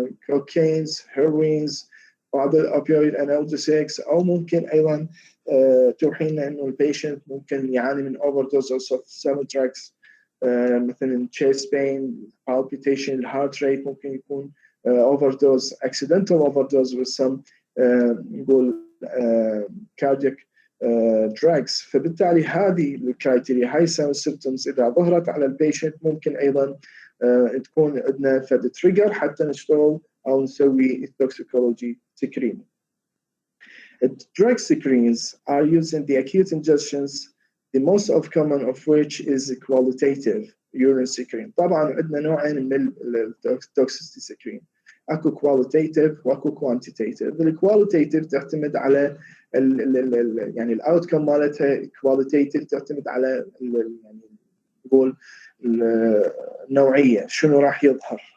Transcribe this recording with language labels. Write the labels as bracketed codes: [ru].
[en] cocaines، heroines، [ar] بعض [en] opioid analgesics، [ar] او ممكن ايضا توحي لنا انه البيشنت ممكن يعاني من [en] overdose of some drugs، [ar] مثلا [en] chest pain، palpitation، heart rate، [ar] ممكن يكون [en] overdose accidental overdose with some [ar] نقول [en] cardiac drugs. [ar] فبالتالي هذه الكرايتيريا هاي symptoms اذا ظهرت على البيشنت ممكن ايضا تكون عندنا فد تريجر حتى نشتغل او نسوي التوكسيكولوجي سكرين. [en] Drug screens are used in the acute ingestions, the most common of which is qualitative urine screen. [ar] طبعا عندنا نوعين من التوكسيستي سكرين، اكو qualitative واكو quantitative. الqualitative تعتمد على يعني الاوتكم مالتها كواليتيتيف، تعتمد على يعني نقول النوعيه، شنو راح يظهر.